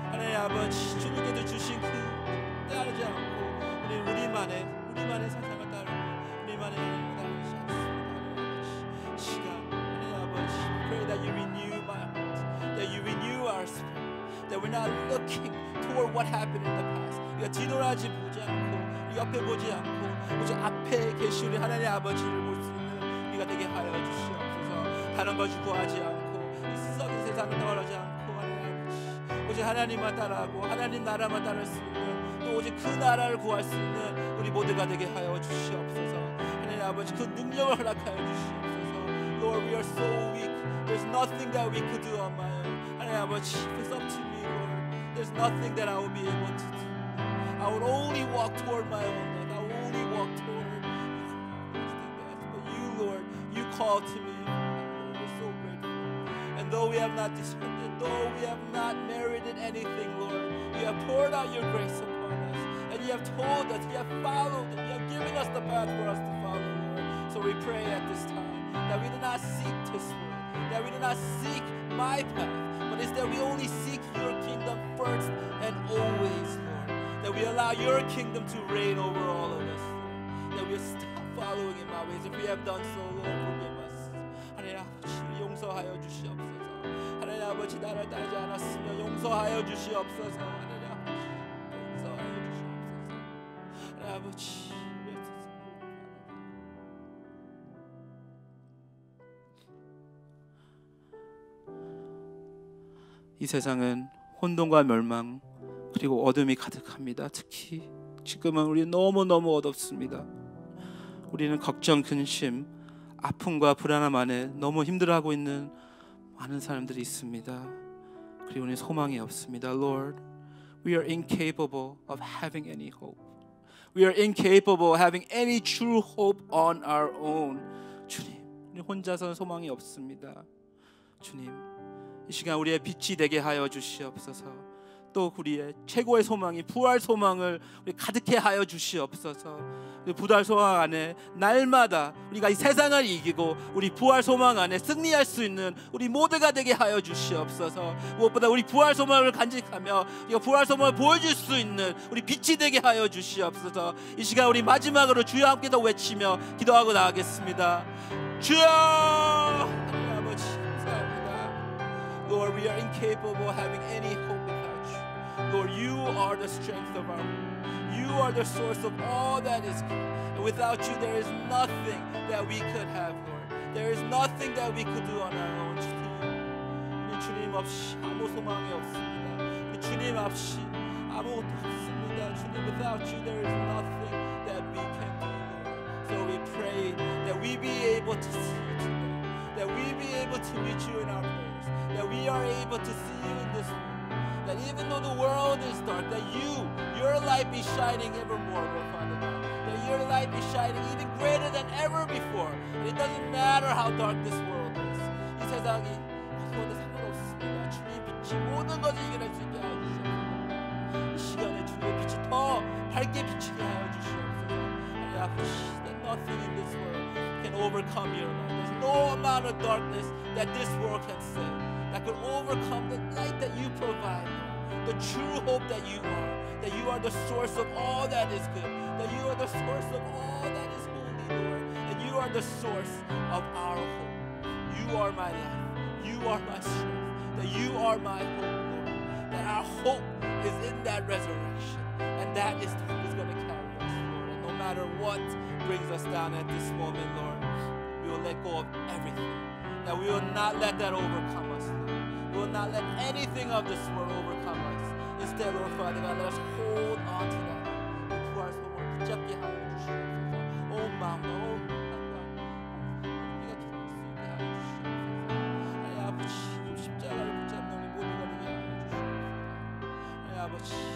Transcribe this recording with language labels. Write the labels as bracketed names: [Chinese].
[Korean] 하나님 아버지, 주님께서 주신 그 따르지 않고 우리만의 세상을 따르고 우리만의 하나님을 따르지 않습니다. 시간 하나님 아버지, [English] pray that you renew my heart, that you renew our spirit, that we're not looking toward what happened in the past. [Korean] 우리가 뒤돌아지 보지 않고 우리 옆에 보지 않고 오직 앞에 계신 우리 하나님 아버지를 볼 수 있는 우리가 되게 하여 주시옵소서. 다른 것을 구하지 않고 이 썩은 세상을 떠나지 않고 하나님 아버지, 오직 하나님만 따라하고 하나님 나라만 따를 수 있는 또 오직 그 나라를 구할 수 있는 우리 모두가 되게 하여 주시옵소서. 하나님 아버지, 그 능력을 허락하여 주시옵소서. [English] Lord, we are so weak. There's nothing that we could do on my own. [Korean] 하나님 아버지, [English] if it's up to me, Lord, there's nothing that I will be able to do. I would only walk toward my own life. I would only walk toward but you, Lord, you called to me. We're so grateful. And though we have not deserved it, though we have not merited anything, Lord, you have poured out your grace upon us, and you have told us, you have followed it, you have given us the path for us to follow, Lord. So we pray at this time that we do not seek this world, that we do not seek my path, but instead we only seek your kingdom first and always, Lord. That we allow your kingdom to reign over all of us, Lord. That we stop following in my ways. If we have done so, Lord, forgive us. [Korean] 하나님 아버지, 용서하여 주시옵소서. 하나님 아버지, 나를 따르지 않았으며 용서하여 주시옵소서. 하나님 아버지, 용서하여 주시옵소서. 하나님 아버지, 이 세상은 혼돈과 멸망 그리고 어둠이 가득합니다. 특히 지금은 우리 너무너무 어둡습니다. 우리는 걱정, 근심, 아픔과 불안함 안에 너무 힘들어하고 있는 많은 사람들이 있습니다. 그리고 우리는 소망이 없습니다. [English] Lord, we are incapable of having any hope. We are incapable of having any true hope on our own. [Korean] 주님, 우리 혼자서는 소망이 없습니다. 주님, 이 시간 우리의 빛이 되게 하여 주시옵소서. 또 우리의 최고의 소망이 부활 소망을 우리 가득해 하여 주시옵소서. 부활 소망 안에 날마다 우리가 이 세상을 이기고 우리 부활 소망 안에 승리할 수 있는 우리 모두가 되게 하여 주시옵소서. 무엇보다 우리 부활 소망을 간직하며 이 부활 소망을 보여줄 수 있는 우리 빛이 되게 하여 주시옵소서. 이 시간 우리 마지막으로 주여 함께 더 외치며 기도하고 나가겠습니다. 주여! 하나님 아버지 감사합니다. [English] Lord, we are incapable of having any hope. Lord, you are the strength of our hope. You are the source of all that is good. And without you, there is nothing that we could have, Lord. There is nothing that we could do on our own. [Korean] 우리 주님 없이 아무 소망이 없습니다. 우리 주님 없이 아무것도 없습니다. 주님, [English] without you, there is nothing that we can do, Lord. So we pray that we be able to see you today, that we be able to meet you in our prayers, that we are able to see you in this world. That even though the world is dark, that your light be shining ever more, Lord Father God. That your light be shining even greater than ever before. And it doesn't matter how dark this world is. [Korean] 이 세상이 어디와도 상관없습니다. 주님의 빛이 모든 것을 이겨낼 수 있게 하여 주시옵소서. 이 시간에 주님의 빛이 더 밝게 비치게 하여 주시옵소서. 하나님 아버지, [English] that nothing in this world can overcome your light. There's no amount of darkness that this world can save that could overcome the light that you provide, the true hope that you are the source of all that is good, that you are the source of all that is holy, Lord, and you are the source of our hope. You are my life, you are my strength, that you are my hope, Lord, that our hope is in that resurrection, and that is what is going to carry us, Lord. And no matter what brings us down at this moment, Lord, we will let go of everything. That we will not let that overcome us, Lord. We will not let anything of this world overcome us. Instead, Lord Father God, let us hold on to that. [Korean] 그 부활 소망을 붙잡게 하여 주시옵소서. 온 마음과 온 생각과 우리가 기도할 수 있게 하여 주시옵소서. 하나님 아버지, 십자가를 붙잡는 우리 모두가 되게 하여 주시옵소서. 하나님 아버지,